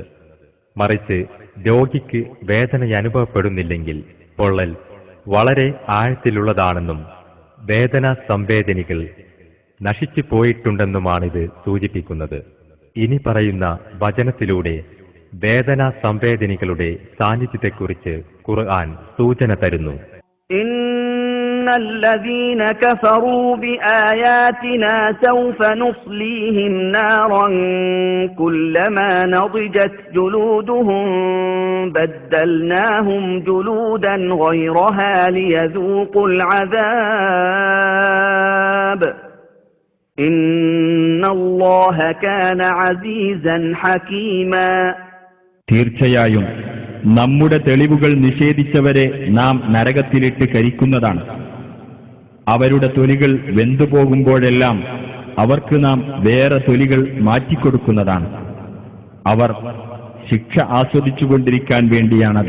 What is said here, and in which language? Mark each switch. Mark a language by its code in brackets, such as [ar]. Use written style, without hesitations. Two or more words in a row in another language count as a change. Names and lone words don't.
[ml] മറിച്ച് രോഗിക്ക് വേദന അനുഭവപ്പെടുന്നില്ലെങ്കിൽ പൊള്ളൽ വളരെ ആഴത്തിലുള്ളതാണെന്നും വേദനാ സംവേദനികൾ നശിച്ചു പോയിട്ടുണ്ടെന്നുമാണിത് സൂചിപ്പിക്കുന്നത്. ഇനി പറയുന്ന വചനത്തിലൂടെ വേദനാ സംവേദനികളുടെ സാന്നിധ്യത്തെക്കുറിച്ച് ഖുർആൻ സൂചന തരുന്നു. [ar] الذين كفروا بآياتنا سوف نصليهم نارا كلما نضجت جلودهم بدلناهم جلودا غيرها ليذوقوا العذاب إن الله كان عزيزا حكيما. [ml] തീർച്ചയായും നമ്മുടെ തെളിവുകൾ നിഷേധിച്ചവരെ നാം നരകത്തിലിട്ട് കരിക്കുന്നതാണ്. അവരുടെ തൊലികൾ വെന്തുപോകുമ്പോഴെല്ലാം അവർക്ക് നാം വേറെ തൊലികൾ മാറ്റിക്കൊടുക്കുന്നതാണ്. അവർ ശിക്ഷ ആസ്വദിച്ചുകൊണ്ടിരിക്കാൻ വേണ്ടിയാണത്.